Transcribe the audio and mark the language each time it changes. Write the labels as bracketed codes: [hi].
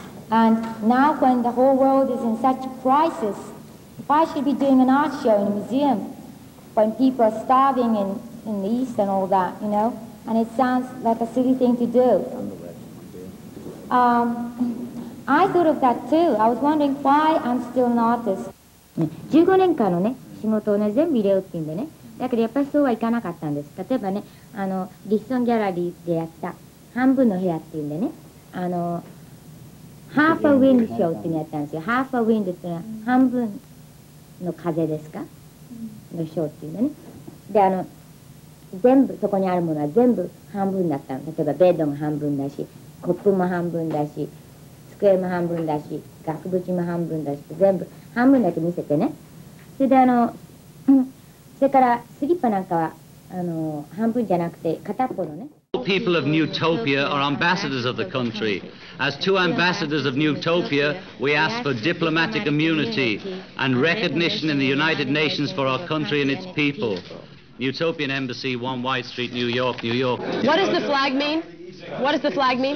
[en] And now when the whole world is in such a crisis, if I should be doing an art show in a museum when people are starving in the East and all that, you know, and it sounds like a silly thing to do. I thought of that too. I was wondering why I'm still an artist. [ja] 15年間のね、仕事をね、全部入れようって言うんでね。だけどやっぱりそうはいかなかったんです。例えばね、リッソンギャラリーでやった半分の部屋っていうんでね、ハーフ・ア・ウィンド・ショーっていうのやったんですよ。ハーフ・ア・ウィンドっていうのは半分の風ですか、のショーっていうんでね。で、全部そこにあるものは全部半分だったの。例えばベッドも半分だし、コップも半分だし、机も半分だし、額縁も半分だし、全部半分だけ見せてね。それでそれからスリッパなんかは半分じゃなくて片っぽのね。 [en] People of Newtopia are ambassadors of the country. As two ambassadors of Newtopia, we ask for diplomatic immunity and recognition in the United Nations for our country and its people. Utopian Embassy, 1 White Street, New York, New York. What does the flag mean? What does the flag mean?